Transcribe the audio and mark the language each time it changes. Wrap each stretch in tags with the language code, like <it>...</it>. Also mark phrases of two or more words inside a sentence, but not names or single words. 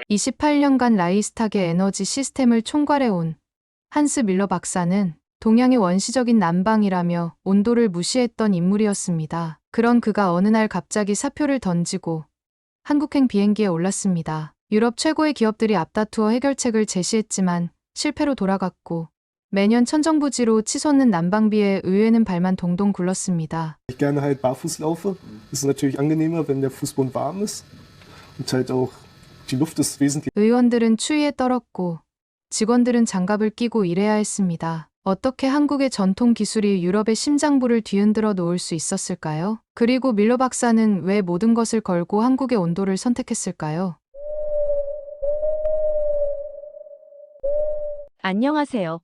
<ko>28년간 라이히스탁의 에너지 시스템을 총괄해온 한스 밀러 박사는 동양의 원시적인 난방이라며 온도를 무시했던 인물이었습니다. 그런 그가 어느 날 갑자기 사표를 던지고 한국행 비행기에 올랐습니다. 유럽 최고의 기업들이 앞다투어 해결책을 제시했지만 실패로 돌아갔고 매년 천정부지로 치솟는 난방비에 의회는 발만 동동 굴렀습니다.</ko> <de>Ich gerne halt barfuß laufe. Das ist natürlich angenehmer, wenn der Fußboden warm ist und halt auch die Luft ist wesentlich.</de> <ko>의원들은 추위에 떨었고 직원들은 장갑을 끼고 일해야 했습니다. 어떻게 한국의 전통 기술이 유럽의 심장부를 뒤흔들어 놓을 수 있었을까요? 그리고 밀러 박사는 왜 모든 것을 걸고 한국의 온도를 선택했을까요? 안녕하세요.</ko>